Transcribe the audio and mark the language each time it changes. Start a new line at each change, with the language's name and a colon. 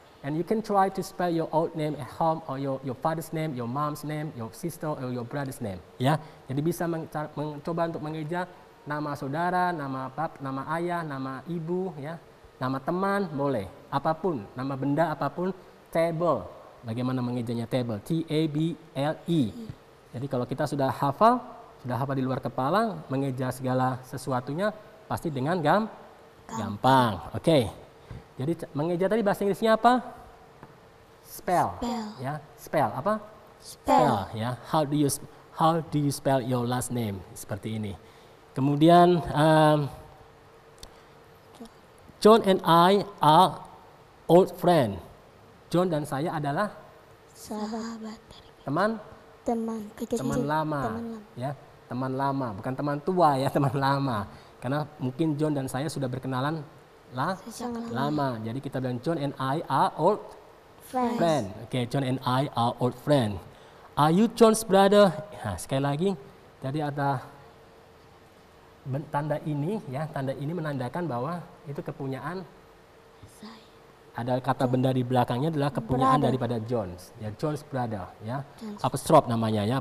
English: And you can try to spell your old name at home, or your father's name, your mom's name, your sister, or your brother's name, ya.
Indonesian: Jadi bisa mencoba untuk mengeja nama saudara, nama ayah, nama ibu, ya. Nama teman, boleh. Apapun, nama benda apapun. Table, bagaimana mengejanya table?
English: T-A-B-L-E.
Indonesian: Jadi kalau kita sudah hafal di luar kepala, mengeja segala sesuatunya pasti dengan gampang. Oke. Jadi mengeja tadi bahasa Inggrisnya apa?
English: spell. Spell.
Indonesian: Ya, spell apa?
English: Spell. Ya. How do you spell your last name?
Indonesian: Seperti ini.
English: Kemudian John and I are old friend.
Indonesian: John dan saya adalah Sahabat. teman Teman lama. Ya, teman lama, bukan teman tua ya, teman lama. Karena mungkin John dan saya sudah berkenalan lama. Jadi kita bilang
English: John and I are old friend. Oke, John and I are old friend. Are you John's brother?
Indonesian: Nah, sekali lagi, tadi ada tanda ini ya, tanda ini menandakan bahwa itu kepunyaan. Ada kata benda di belakangnya adalah kepunyaan daripada John's, ya, John's brother, ya. Apostrophe namanya ya.